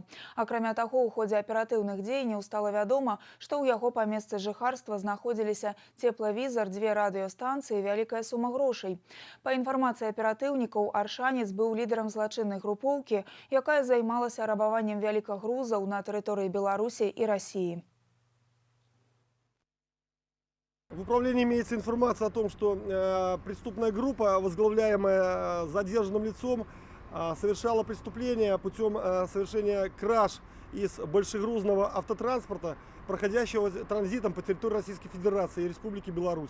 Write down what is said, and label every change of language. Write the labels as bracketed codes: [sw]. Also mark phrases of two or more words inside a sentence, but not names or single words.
[be] Акрамя таго, у ходзе аператыўных дзеянняў стала вядома, што ў яго па месцы жыхарства знаходзіліся цеплавізар, 2 радыёстанцыі і вялікая сума грошай. Па інфармацыі аператыўнікаў, аршанец быў лідарам злачыннай групоўкі, якая займалася рабаваннем вялікагрузаў на тэрыторыі Беларусі і Расіі. [ru] В управлении имеется информация о том, что преступная группа, возглавляемая задержанным лицом, совершала преступление путем совершения краж из большегрузного автотранспорта, проходящего транзитом по территории Российской Федерации и Республики Беларусь.